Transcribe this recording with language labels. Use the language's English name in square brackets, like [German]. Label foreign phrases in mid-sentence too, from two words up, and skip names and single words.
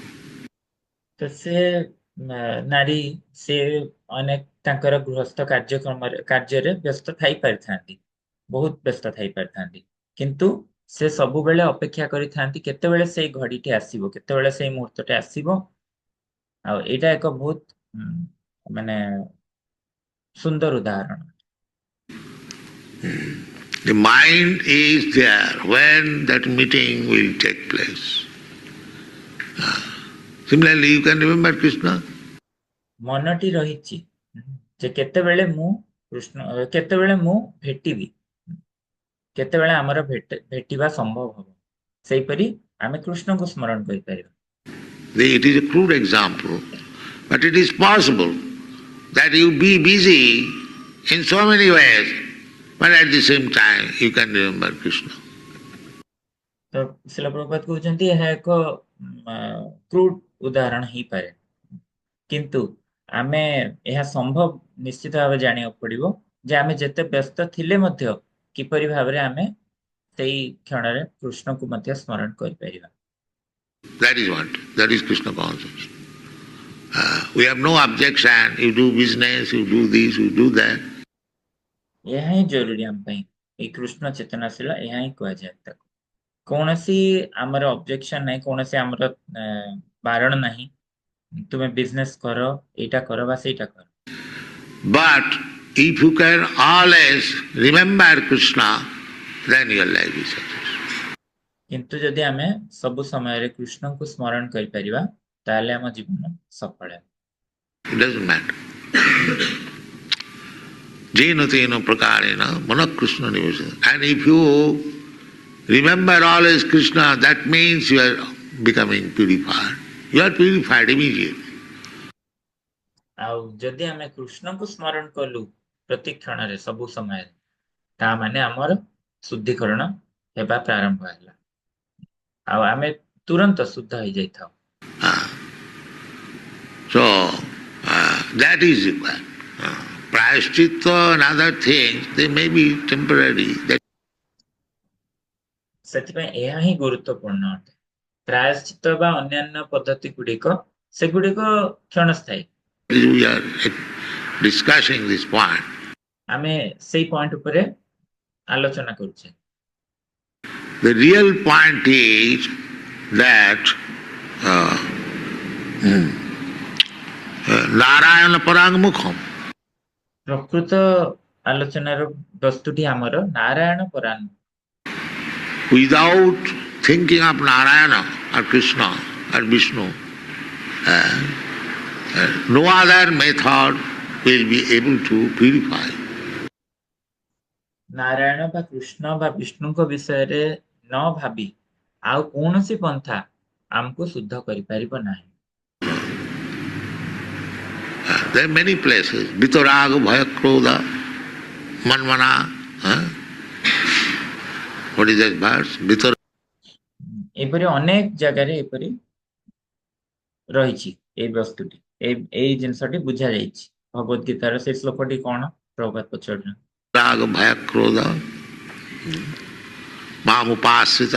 [Odia] ତ ସେ ନାରୀ ସେ ଅନେକ ତାଙ୍କର ଗୃହସ୍ଥ କାର୍ଯ୍ୟରେ ବ୍ୟସ୍ତ ଥାଇପାରିଥାନ୍ତି ବହୁତ ବ୍ୟସ୍ତ ଥାଇପାରିଥାନ୍ତି କିନ୍ତୁ ସେ ସବୁବେଳେ ଅପେକ୍ଷା କରିଥାନ୍ତି କେତେବେଳେ ସେଇ ଘଡ଼ିଟି ଆସିବ କେତେବେଳେ ସେଇ ମୁହୂର୍ତ୍ତଟି ଆସିବ। ଆଉ ଏଇଟା ଏକ ବହୁତ ମାନେ ସୁନ୍ଦର ଉଦାହରଣ। [English] The mind is there when that meeting will take place. Similarly, you can remember Krishna. [Odia] ମନଟି ରହିଛି ଯେ କେତେବେଳେ ମୁଁ ଭେଟିବି କେତେବେଳେ ଆମର ଭେଟିବା ସମ୍ଭବ ହବ ସେଇପରି ଆମେ କୃଷ୍ଣଙ୍କୁ ସ୍ମରଣ କରିପାରିବା। [English] It is a crude example, but it is possible that you be busy in so many ways, but at the same time you can remember Krishna. [Odia] ତ ଶିଲ ପ୍ରଭୁପାଦ କହୁଛନ୍ତି ଏହା ଏକ କ୍ରୁଡ ଉଦାହରଣ ହେଇପାରେ କିନ୍ତୁ ଆମେ ଏହା ସମ୍ଭବ ନିଶ୍ଚିତ ଭାବେ ଜାଣିବାକୁ ପଡିବ ଯେ ଆମେ ଯେତେ ବ୍ୟସ୍ତ ଥିଲେ ମଧ୍ୟ କିପରି ଭାବରେ ଆମେ ସେଇ କ୍ଷଣରେ କୃଷ୍ଣଙ୍କୁ ମଧ୍ୟ ସ୍ମରଣ କରିପାରିବା। [English] That is what, that is Krishna consciousness. We have no objection, you do business, you do this, you do that. [Odia] ଏହା ହିଁ ଜରୁରୀ ଆମ ପାଇଁ ଏଇ କୃଷ୍ଣ ଚେତନାଶୀଳ ଏହା ହିଁ କୁହାଯାଏ ତାକୁ। କୌଣସି ଆମର ଅବଜେକ୍ସନ ନାହିଁ କୌଣସି ଆମର ବାରଣ ନାହିଁ ତୁମେ ବିଜନେସ କର ଏଇଟା କର ବା ସେଇଟା କର। [English] But if you can always remember Krishna, then your life is successful. [Odia] କିନ୍ତୁ ଯଦି ଆମେ ସବୁ ସମୟରେ କୃଷ୍ଣଙ୍କୁ ସ୍ମରଣ କରିପାରିବା ତାହେଲେ ଆମ ଜୀବନ ସଫଳ ହେବ। [English] It doesn't matter. [Sanskrit] येन तेन प्रकारेण मन कृष्ण निवेशन. [English] And if you remember always Krishna, that means you are becoming purified. You are purified immediately. [Odia] ଆଉ ଯଦି ଆମେ କୃଷ୍ଣଙ୍କୁ ସ୍ମରଣ କଲୁ ପ୍ରତି କ୍ଷଣରେ ସବୁ ସମୟରେ ତା ମାନେ ଆମର ଶୁଦ୍ଧିକରଣ ହେବା ପ୍ରାରମ୍ଭ ହେଲା ଆଉ ଆମେ ତୁରନ୍ତ ଶୁଦ୍ଧ ହେଇଯାଇଥାଉ। [English] So that is required. prayaschitta and other things, they may be temporary. That [Odia] ସେଥିପାଇଁ ଏହା ହିଁ ଗୁରୁତ୍ୱପୂର୍ଣ୍ଣ ଅଟେ। ପ୍ରାୟଶ୍ଚିତ ବା ଅନ୍ୟାନ୍ୟ ପଦ୍ଧତି ଗୁଡ଼ିକ ସେଗୁଡ଼ିକ କ୍ଷଣସ୍ଥାୟୀ। [English] we are discussing this point. [Odia] ଆମେ ସେଇ ପଏଣ୍ଟ ଉପରେ ଆଲୋଚନା କରୁଛେ। [English] The real point is that [Sanskrit] नारायण पराङ्मुखम्. [Odia] ପ୍ରକୃତ ଆଲୋଚନାର ବସ୍ତୁଟି ଆମର ନାରାୟଣ ପରାୟଣ। [English] Without thinking of Narayana or Krishna or Vishnu, no other method will be able to purify. [Odia] ନାରାୟଣ ବା କୃଷ୍ଣ ବା ବିଷ୍ଣୁଙ୍କ ବିଷୟରେ ନ ଭାବି ଆଉ କୌଣସି ପନ୍ଥା ଆମକୁ ଶୁଦ୍ଧ କରିପାରିବ ନାହିଁ। [English] There are many places. [Sanskrit] वीतराग भय क्रोध मन्मना. [English] What is that verse? [Odia] ଏପରି ଅନେକ ଜାଗାରେ ଏପରି ରହିଛି ଏଇ ବସ୍ତୁଟି, ଏଇ ଜିନିଷଟି ବୁଝା ଯାଇଛି। ଭଗବତ ଗୀତାର ସେ ଶ୍ଲୋକଟି କଣ ପ୍ରଭୁପାଦ ପଚାରୁଛନ୍ତି? [Sanskrit] राग भय क्रोध ममुपसिता.